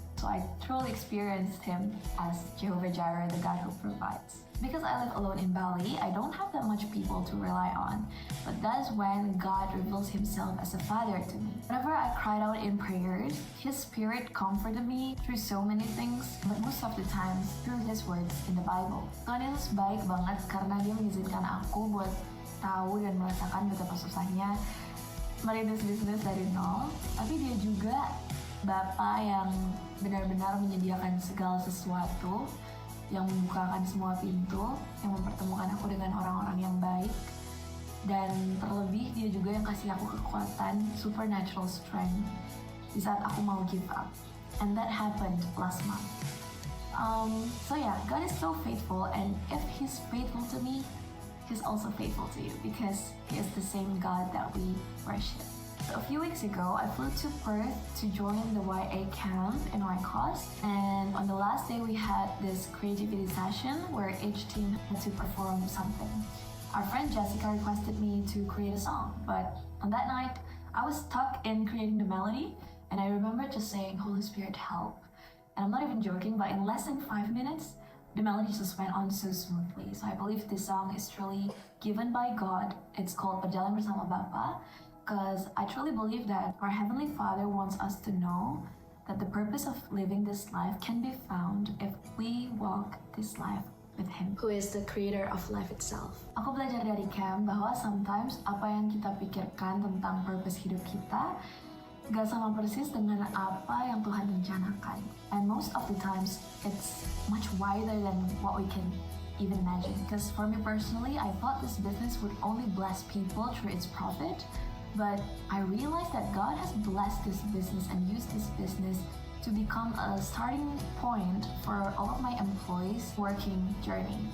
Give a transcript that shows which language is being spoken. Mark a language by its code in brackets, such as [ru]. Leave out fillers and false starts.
[en] So I truly experienced Him as Jehovah Jireh, the God who provides. Because I live alone in Bali, I don't have that much people to rely on. But that is when God reveals Himself as a father to me. Whenever I cried out in prayers, His Spirit comforted me through so many things, but most of the times through His words in the Bible. [id] Tuhan Yesus baik banget karena Dia mengizinkan aku buat tahu dan merasakan betapa susahnya merintis bisnis dari nol. Tapi Dia juga Bapa yang benar-benar menyediakan segala sesuatu, yang membukakan semua pintu, yang mempertemukan aku dengan orang-orang yang baik, dan terlebih Dia juga yang kasih aku kekuatan [en] supernatural strength [id] di saat aku mau [en] give up. And that happened last month. So yeah, God is so faithful, and if He's faithful to me, He's also faithful to you because He is the same God that we worship. So a few weeks ago, I flew to Perth to join the YA camp in Oikos, and on the last day we had this creativity session where each team had to perform something. Our friend Jessica requested me to create a song, but on that night, I was stuck in creating the melody, and I remember just saying, "Holy Spirit, help." And I'm not even joking, but in less than 5 minutes, the melody just went on so smoothly. So I believe this song is truly given by God. It's called Berjalan Bersama Bapa. Because I truly believe that our Heavenly Father wants us to know that the purpose of living this life can be found if we walk this life with Him, who is the creator of life itself. [id] Aku belajar dari camp bahwa sometimes apa yang kita pikirkan tentang purpose hidup kita gak sama persis dengan apa yang Tuhan rencanakan. [en] And most of the times, it's much wider than what we can even imagine. Because for me personally, I thought this business would only bless people through its profit. But I realized that God has blessed this business and used this business to become a starting point for all of my employees' working journey.